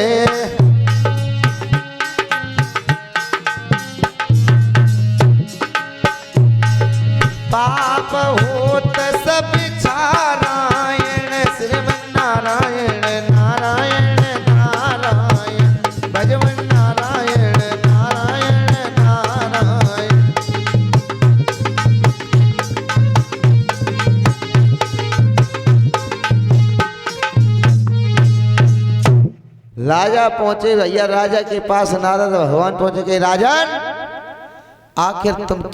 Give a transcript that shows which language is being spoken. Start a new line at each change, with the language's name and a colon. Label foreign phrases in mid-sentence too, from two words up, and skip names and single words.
Hindi: पाप होत सब छारायण श्रीमन नारायण नारायण नारायण भजवन नारायण नारायण नारायण। राजा पहुंचे भैया राजा के पास नारद भगवान पहुंचे कि राजन आखिर तुम